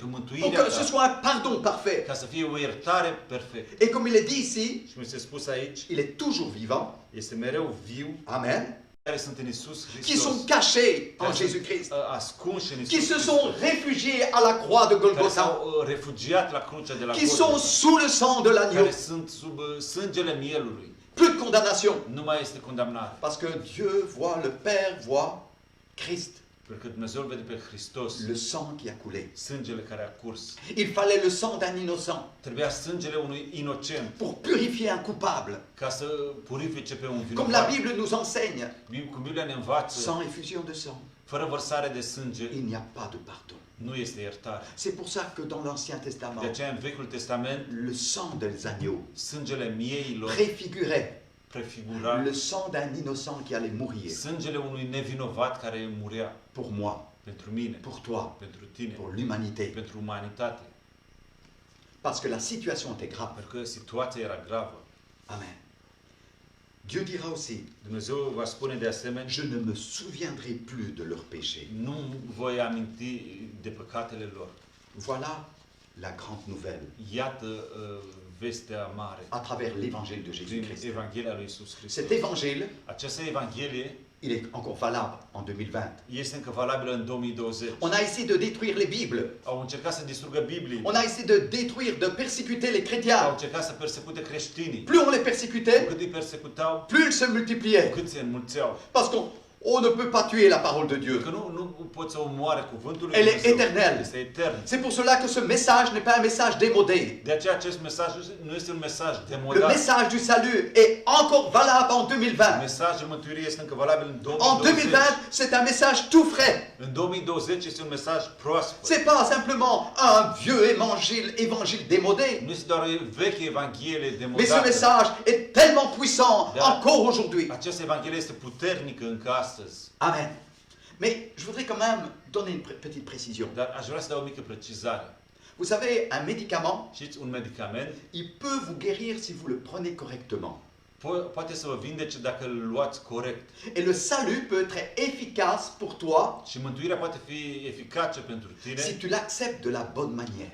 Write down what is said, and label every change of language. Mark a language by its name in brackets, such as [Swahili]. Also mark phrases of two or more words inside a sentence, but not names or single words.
[French] pour [Romanian] mântuirea [French] que ce [Romanian] ta, [French] soit un pardon parfait. [Romanian] ca să fie o iertare perfectă. [French] Et comme il est dit ici, [Romanian] Și mi se spus aici, [French] il est toujours vivant. [Romanian] este mereu viu, Amen. care sunt în Iisus [French] Qui [Romanian] Hristos, [French] sont cachés en [Romanian] care sunt, [French] Jésus-Christ, [Romanian] ascunși în [French] qui [Romanian] Iisus [French] se sont [Romanian] Hristos, [French] réfugiés à la croix de [Romanian] care [French] Golgotha, [Romanian] s-au refugiat la crucea de la [French] qui sont [Romanian] Golgota, [French] sous le sang de l'agneau. [Romanian] care sunt sub sângele mielului. [French] Plus de condamnation. [Romanian] Nu mai este condamnare. [French] Parce que Dieu voit, le Père voit Christ, [Romanian] Pentru că Dumnezeu îl vede pe Hristos, [French] le sang qui a coulé. [Romanian] sângele care a curs. [French] Il fallait le sang d'un innocent [Romanian] Trebuia sângele unui inocent [French] pour purifier un coupable. [Romanian] ca să purifice pe un [French] Comme la [Romanian] vinovat. [French] Bible nous enseigne, [Romanian] Cum Biblia ne învață, [French] sans effusion de sang, [Romanian] fără vărsare de sânge, [French] il n'y a pas de pardon. [Romanian] nu este iertare. [French] C'est pour ça que dans l'Ancien [Romanian] De [French] Testament, [Romanian] aceea, în Vechiul Testament, [French] le sang des agneaux [Romanian] sângele mieilor [French] préfigurait [Romanian] prefigura [French] le sang d'un innocent qui allait mourir [Romanian] sângele unui nevinovat care murea [French] pour moi, [Romanian] pentru mine, [French] pour toi, [Romanian] pentru tine, [French] pour l'humanité. [Romanian] pentru umanitate. [French] Parce que la situation était grave. [Romanian] Pentru că situația era gravă. [French] Amen. Dieu dira aussi, [Romanian] Dumnezeu va spune de asemenea, [French] je ne me souviendrai plus de leurs péchés. [Romanian] nu voi aminti de păcatele lor. [French] Voilà la grande nouvelle [Romanian] Iată vestea mare [French] à travers l'évangile de [Romanian] din [French] Jésus-Christ. [Romanian] Evanghelia lui Iisus Hristos. [French] Cet évangile, [Romanian] Această Evanghelie [French] il est encore valable en 2020. [Romanian] este încă valabilă în 2020. [French] On a essayé de détruire les Bibles. [Romanian] Au încercat să distrugă Biblie. [French] On a essayé de détruire, de persécuter les [Romanian] Au [French] chrétiens. [Romanian] încercat să persecute creștinii. [French] Plus on les [Romanian] Cu [French] persécutait, [Romanian] cât îi persecutau, [French] plus ils se multipliaient. [Romanian] cât se înmulțeau. [French] Parce qu'on ne peut pas tuer la parole de Dieu. [Romanian] Că nu poți să omoare cuvântul lui [French] Elle est [Romanian] Dumnezeu. [French] éternelle. [Romanian] Este etern. [French] C'est pour cela que ce message n'est pas un message démodé. [Romanian] De aceea acest mesaj nu este un mesaj [French] Le [Romanian] demodat. [French] message du salut est encore valable en 2020. [Romanian] Mesajul mântuirii este încă valabil în [French] En [Romanian] 2020. [French] 2020, c'est un message tout frais. [Romanian] În 2020 este un mesaj proaspăt. [French] C'est pas simplement un vieux évangile démodé. [Romanian] Nu este doar o veche evanghelie [French] Mais ce [Romanian] demodată. [French] message est tellement puissant [Romanian] Da. [French] encore aujourd'hui. [Romanian] Această evanghelie este puternică încă astăzi. Amen. [French] Mais je voudrais quand même donner une petite précision. [Romanian] Dar aș vrea să dau o mică precizare. [French] Vous savez, un médicament, [Romanian] Știți, un medicament [French] il peut vous guérir si vous le prenez correctement. [Romanian] poate să vă vindece dacă îl luați corect. [French] Et le salut peut être efficace pour toi [Romanian] Și mântuirea poate fi eficace pentru [French] si [Romanian] tine [French] tu l'acceptes de la bonne manière.